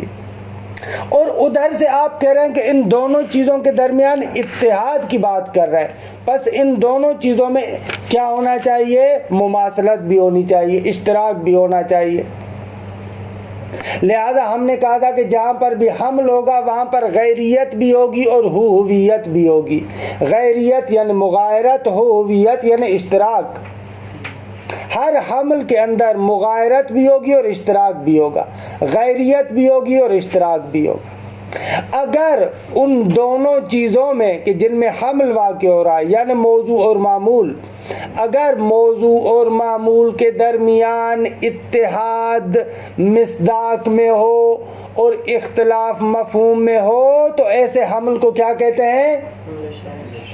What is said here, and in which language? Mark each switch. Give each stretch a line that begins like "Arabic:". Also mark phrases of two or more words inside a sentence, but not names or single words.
Urdu: اور ادھر سے آپ کہہ رہے ہیں کہ ان دونوں چیزوں کے درمیان اتحاد کی بات کر رہے ہیں، بس ان دونوں چیزوں میں کیا ہونا چاہیے؟ مماثلت بھی ہونی چاہیے، اشتراک بھی ہونا چاہیے. لہذا ہم نے کہا تھا کہ جہاں پر بھی حمل ہوگا وہاں پر غیریت بھی ہوگی اور ہوویت بھی ہوگی. غیریت یعنی مغایرت، ہوویت یعنی اشتراک. ہر حمل کے اندر مغایرت بھی ہوگی اور اشتراک بھی ہوگا، غیریت بھی ہوگی اور اشتراک بھی ہوگا. اگر ان دونوں چیزوں میں کہ جن میں حمل واقع ہو رہا ہے یعنی موضوع اور معمول، اگر موضوع اور معمول کے درمیان اتحاد مصداق میں ہو اور اختلاف مفہوم میں ہو تو ایسے حمل کو کیا کہتے ہیں؟